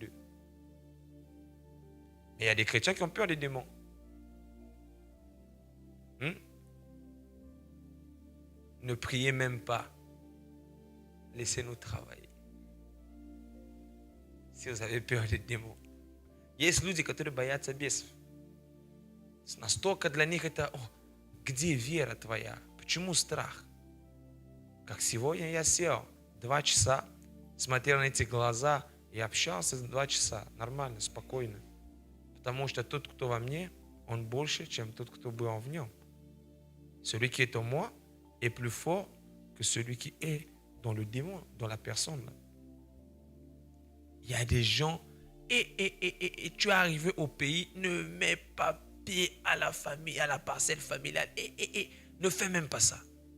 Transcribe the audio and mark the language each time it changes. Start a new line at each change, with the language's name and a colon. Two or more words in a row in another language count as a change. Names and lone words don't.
French: Mais il y a des chrétiens qui ont peur des démons. Ne priez même pas. Laissez-nous travailler. Si vous avez peur des déмons.
Russian: Есть люди, которые боятся бесов. Настолько для них это, где вера твоя? Почему страх? Как сегодня я сел 2 часа, смотрел на эти глаза и общался 2 часа. Нормально, спокойно. Потому что тот, кто во мне, он больше, чем тот, кто был в нем.
French: Celui qui est en moi est plus fort que celui qui est dans le démon, dans la personne. Là. Il y a des gens, et tu es arrivé au pays, ne mets pas pied à la famille, à la parcelle familiale, ne fais même pas ça.